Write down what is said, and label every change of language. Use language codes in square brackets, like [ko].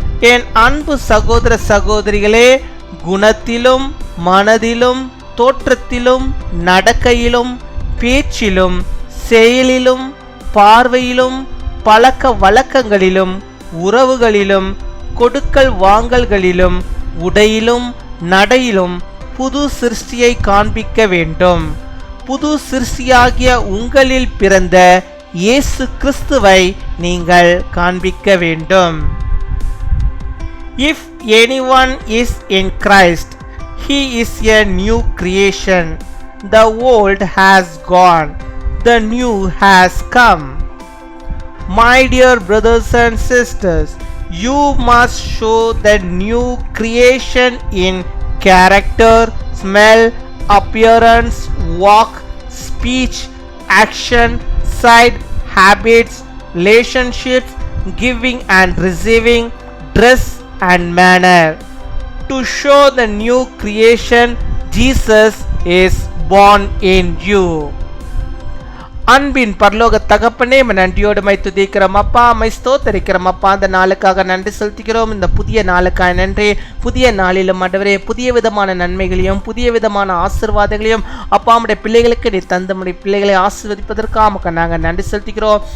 [ta] என் அன்பு சகோதர சகோதரிகளே, குணத்திலும் மனதிலும் தோற்றத்திலும் நடக்கையிலும் பேச்சிலும் செயலிலும் பார்வையிலும் பழக்க வழக்கங்களிலும் உறவுகளிலும் கொடுக்கல் வாங்கல்களிலும் உடையிலும் நடையிலும் புது சிருஷ்டியை காண்பிக்க வேண்டும். புது சிருஷ்டியாகிய உங்களில் பிறந்த இயேசு கிறிஸ்துவை நீங்கள் காண்பிக்க வேண்டும். [en] If anyone is in Christ, he is a new creation. The old has gone, the new has come. My dear brothers and sisters, you must show the new creation in character, smell, appearance, walk, speech, action, sight, habits, relationships, giving and receiving, dress and manner. To show the new creation, Jesus is born in you. [ta] அன்பின் பரலோக தகப்பனே, நன்றியோடு my துதிக்கிறோம் அப்பா, my ஸ்தோத்தரிக்கிறோம் அப்பா. அந்த நாளுக்காக நன்றி செலுத்துகிறோம். இந்த புதிய நாளுக்காக நன்றி. புதிய நாளிலும் ஆண்டவரே புதிய விதமான நன்மைகளையும் புதிய விதமான ஆசீர்வாதங்களையும் அப்பா நம்முடைய பிள்ளைகளுக்கு நீ தந்தமுடைய பிள்ளைகளை ஆசீர்வதிப்பதற்காக நாங்கள் நன்றி செலுத்துகிறோம்.